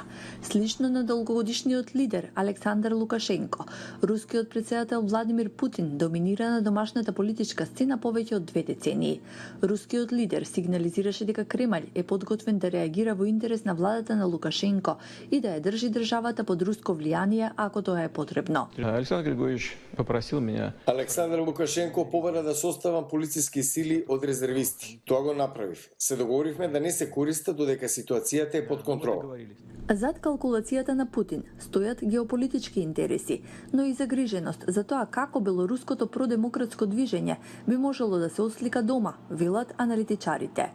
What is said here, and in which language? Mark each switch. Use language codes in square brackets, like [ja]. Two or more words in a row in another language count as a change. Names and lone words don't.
[mk] Слично на долгогодишниот лидер Александар Лукашенко, рускиот претседател Владимир Путин доминира на домашната политичка сцена повеќе од 2 децении. Рускиот лидер сигнализираше дека Кремљ е подготвен да реагира во интерес на владата на Лукашенко и да ја држи државата под руско влијание ако тоа е потребно. [ru] Александр Григорьевич попросил меня. [mk] Александр Лукашенко побара да составам полициски сили од резервисти. Тоа го направив. Се договоривме да не се користат додека ситуацијата е под контрола. Зад калкулацијата на Путин стојат геополитички интереси, но и загриженост за тоа како белоруското продемократско движење би можело да се ослика дома, велат аналитичарите.